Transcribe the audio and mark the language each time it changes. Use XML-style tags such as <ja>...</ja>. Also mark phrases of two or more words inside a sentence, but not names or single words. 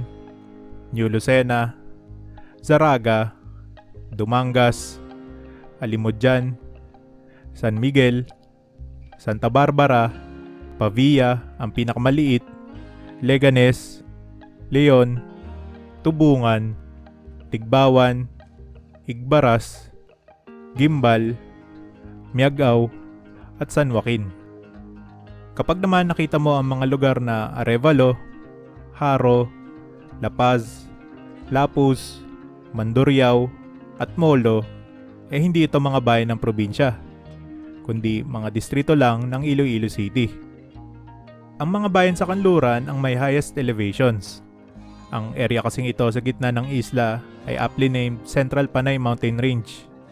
<tl>New Lucena, Zaraga, Dumangas, Alimudjan, San Miguel, Santa Barbara, Pavia, ang pinakamaliit, Leganes, Leon, Tubungan, Tigbawan, Igbaras, Gimbal, Miagao, at San Joaquin. Kapag naman nakita mo ang mga lugar na Arevalo, Haro, La Paz, Lapus, Mandurriao, at Molo, hindi ito mga bayan ng probinsya, kundi mga distrito lang ng Iloilo City. Ang mga bayan sa kanluran ang may</tl> <en>highest elevations.</en> <tl>Ang area kasing ito sa gitna ng isla ay</tl> <en>aptly named</en> <tl>Central Panay Mountain Range.</tl>